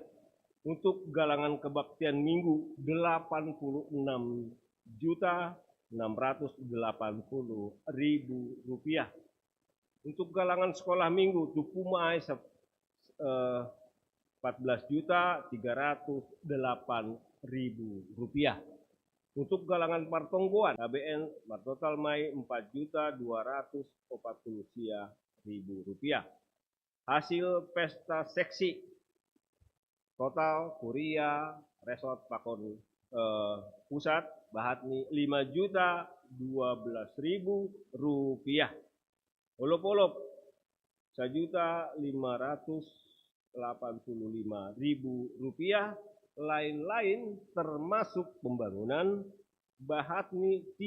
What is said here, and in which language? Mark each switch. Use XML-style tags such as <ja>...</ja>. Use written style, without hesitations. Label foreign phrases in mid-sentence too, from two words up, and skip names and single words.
<id>Untuk galangan kebaktian minggu Rp86.680.000. Untuk galangan sekolah minggu Tupumai Rp14.308.000. Untuk galangan partongguan KBN total mai Rp4.240.000. Hasil pesta seksi total kuria resort pakon pusat Bahatni Rp5.012.000. Olop-olop Rp1.585.000. Lain-lain termasuk pembangunan Bahatni</id>